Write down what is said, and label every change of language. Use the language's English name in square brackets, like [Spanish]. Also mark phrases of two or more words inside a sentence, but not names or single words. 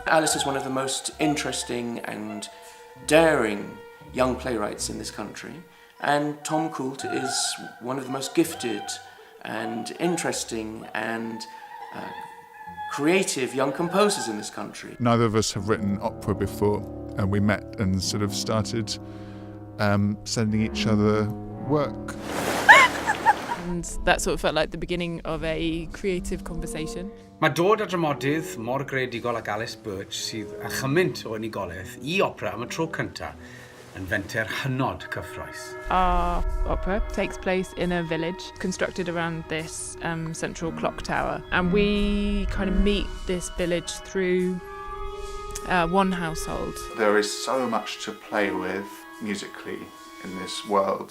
[English] Alice is one of the most interesting and daring young playwrights in this country, and Tom Coult is one of the most gifted and interesting and creative young composers in this country. Neither of us have written opera before, and we met and sort of started sending each other work. And that sort of felt like the beginning of a creative conversation. [Welsh] Mae dod â dramodydd mor greadigol ag Alice Birch sydd â chymynt o unigolaeth I opera am y tro cyntaf yn fenter hynod cyffrous. [English] Our opera takes place in a village constructed around this central clock tower, and we kind of meet this village through one household. There is so much to play with musically in this world.